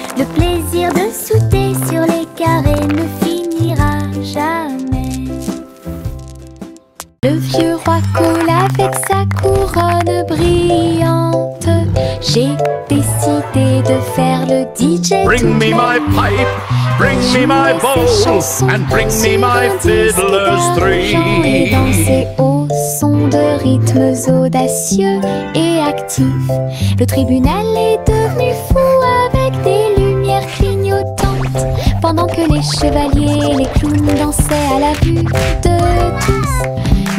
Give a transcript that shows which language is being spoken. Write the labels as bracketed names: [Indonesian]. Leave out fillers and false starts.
[French] Le plaisir de sauter sur les carrés ne finira jamais. Le vieux roi coule avec sa couronne brillante. J'ai décidé de faire le DJ DJ [English] Bring me my pipe, bring me my bowl, and bring me my fiddlers three. [French] Et danser au son de rythmes audacieux et actifs. Le tribunal est devenu fou avec des lumières clignotantes, pendant que les chevaliers et les clowns dansaient à la vue de tous.